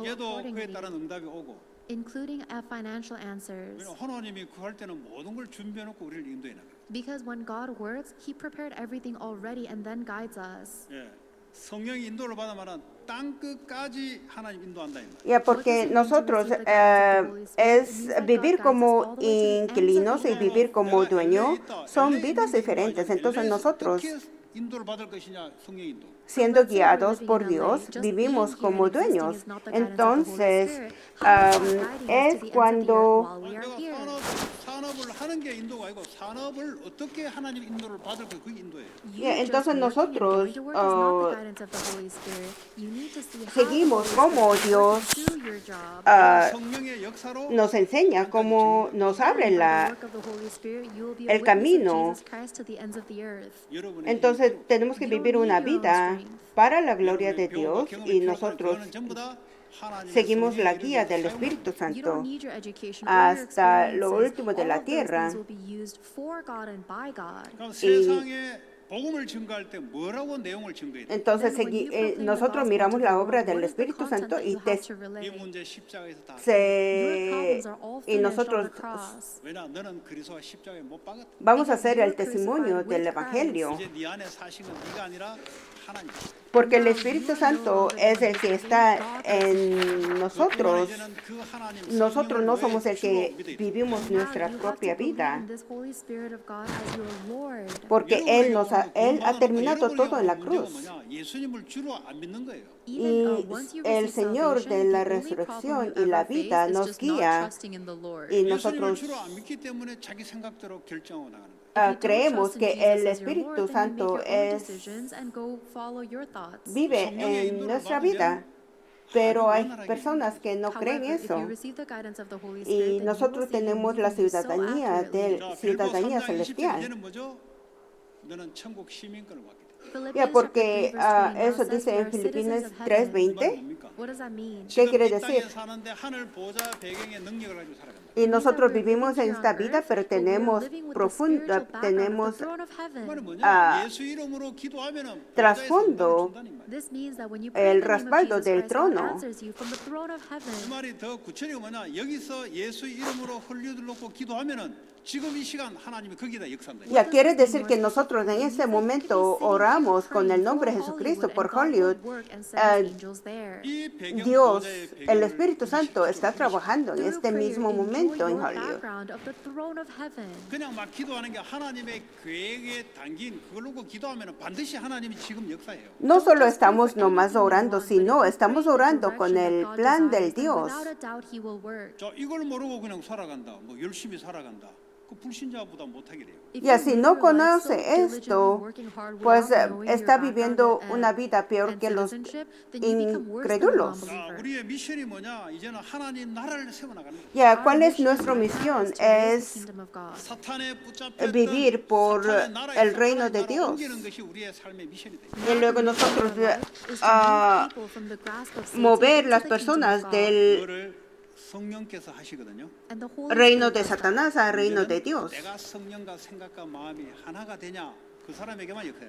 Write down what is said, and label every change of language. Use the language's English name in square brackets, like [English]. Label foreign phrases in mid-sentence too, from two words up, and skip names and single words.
[Korean] 경제도 그에 [English] accordingly, [Korean] 따른 응답이 오고. [English] including financial answers. [Korean] 왜냐면 하나님이 그 할 때는 모든 걸 준비해놓고 우리를 인도해 나가요. [English] Because when God works, He prepared everything already and then guides us. [Korean] 예, 성령이 인도를 받으면 땅 끝까지 하나님 인도한다 이 말이에요. [Spanish] Ya, porque nosotros es vivir como inquilinos y vivir como dueño son vidas diferentes. Entonces nosotros, [Korean] 어떻게 인도를 받을 것이냐, 성령 인도. [Spanish] siendo guiados por Dios, vivimos como dueños. Entonces, es cuando [Korean] 내가 산업을 하는 게 인도가 아니고 산업을 어떻게 하나님 인도를 받을 거 그게 인도예요. [Spanish] entonces nosotros seguimos como Dios [Korean] 성령의 역사로 [Spanish] nos enseña, cómo nos abre el camino. [Korean] 여러분의 [Spanish] Entonces tenemos que vivir una vida para la gloria de Dios y nosotros seguimos la guía del Espíritu Santo hasta lo último de la tierra. [Korean] 그럼 세상에 복음을 증거할 때 뭐라고 내용을 증거해야 돼? [Spanish] Entonces nosotros miramos la obra del Espíritu Santo y, [Korean] 이 문제 십자가에서 다. [Spanish] y nosotros [Korean] 왜냐 너는 그리스도와 십자가에 못 박았다. [Spanish] vamos a hacer el testimonio del Evangelio. [Korean] 이제 네 안에 사시는 네가 아니라 하나님. [Spanish] Porque el Espíritu Santo es el que está en nosotros. [Korean] 이제는 그 하나님 [Spanish] Nosotros no [Korean] 성령을 [Spanish] somos el [Korean] 주로 [Spanish] que [Korean] 믿어야 돼. [Spanish] vivimos nuestra propia vida. Porque Él ha terminado todo en la cruz. [Korean] 예수님을 주로 안 믿는 거예요. [Spanish] Y el Señor de la resurrección y la vida nos guía y [Korean] 예수님을 [Spanish] nosotros [Korean] 주로 안 믿기 때문에 자기 생각대로 결정하고 나가는 거예요. [Spanish] creemos que el Espíritu Santo vive en nuestra vida. Pero hay personas que no creen eso. Y nosotros tenemos la ciudadanía celestial. [Korean] 이제는 뭐죠? 너는 천국 시민권을 받게 돼. [Spanish] Ya, porque eso dice en Filipenses 3:20. ¿Qué quiere decir? [Korean] 사는데 하늘 보좌 배경의 능력을 가지고 살아간다. [Spanish] Y nosotros vivimos en esta vida, pero tenemos [Korean] 그건 뭐냐? 예수 이름으로 기도하면은 [Spanish] trasfondo el respaldo del trono. [Korean] 그 말이 더 구체적이 뭐냐? 여기서 예수 이름으로 헐리우드를 놓고 기도하면은 지금 이 시간 하나님이 거기다 역사한다. [Spanish] Ya quiere decir que nosotros en este momento oramos con el nombre de Jesucristo por Hollywood. [Korean] 이 배경 [Spanish] Dios, [Korean] 보좌의 [Spanish] el [Korean] 배경을 [Spanish] Espíritu Santo está trabajando en este mismo momento en Hollywood. [Korean] 그냥 막 기도하는 게 하나님의 계획에 담긴 그걸 놓고 기도하면 반드시 하나님이 지금 역사해요. [Spanish] No solo estamos nomás orando, sino estamos orando con el plan del Dios. [Korean] 자, 이걸 모르고 그냥 살아간다. 뭐 열심히 살아간다. 그 불신자보다 못하게 돼요. Y si no conoce esto, pues está viviendo una vida peor que los incrédulos. 자, 우리의 미션이 뭐냐? 이제는 하나님 나라를 세워나가는 거예요. [Spanish] Ya, ¿cuál es nuestra misión? Es [Korean] 사탄에 붙잡혔던 [Spanish] vivir por [Korean] 사탄의 나라의 [Spanish] el reino de [Korean] 하나님 [Spanish] Dios. [Korean] 옮기는 것이 우리의 삶의 미션이 돼요. [Spanish] Y luego nosotros mover las personas del [Korean] 그거를 성령께서 하시거든요. [Spanish] reino de Satanás al reino de Dios. [Korean] 내가 성령과 생각과 마음이 하나가 되냐? 그 사람에게만 역사해요.